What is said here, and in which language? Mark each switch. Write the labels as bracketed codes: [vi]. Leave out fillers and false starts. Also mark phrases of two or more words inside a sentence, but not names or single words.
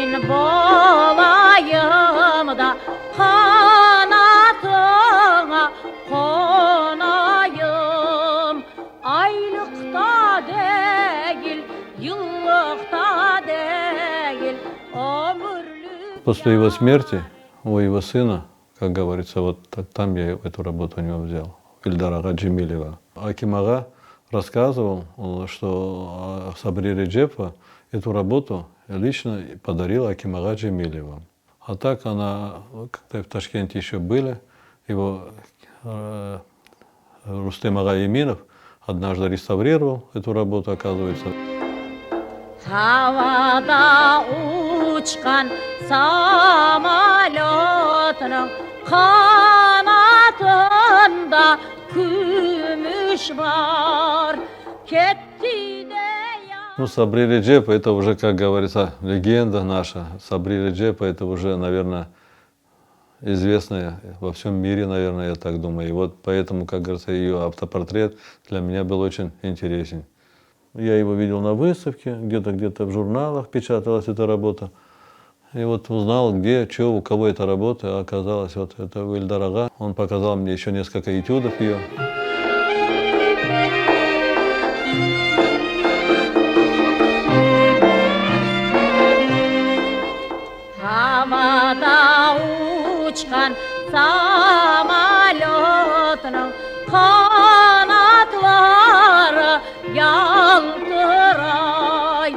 [crh] bolayım da kanatına konayım. Aylıkta değil, yıllıkta değil, ömürlük. [ru] После его смерти у его сына, как говорится, вот там я эту работу у него взял, Ильдар ага Джемилева. Аким ага рассказывал, что Сабри Реджепова эту работу лично подарила Аким ага Джемилева. А так она, когда в Ташкенте еще были, его Рустем ага Еминов однажды реставрировал эту работу, оказывается. [crh] Havada uçkan samalotun kanatında gümüş var. Ketti de [ru] Ну, Сабри Реджепова, это уже, как говорится, легенда наша. Сабри Реджепова, это уже, наверное, известная во всем мире, наверное, я так думаю. И вот поэтому, как говорится, ее автопортрет для меня был очень интересен. Я его видел на выставке, где-то в журналах печаталась эта работа. И вот узнал, где, что, у кого эта работа. А оказалось, вот это у Ильдара ага. Он показал мне еще несколько этюдов ее. [crh] havada uçkan samalotun kanatları yaltıray.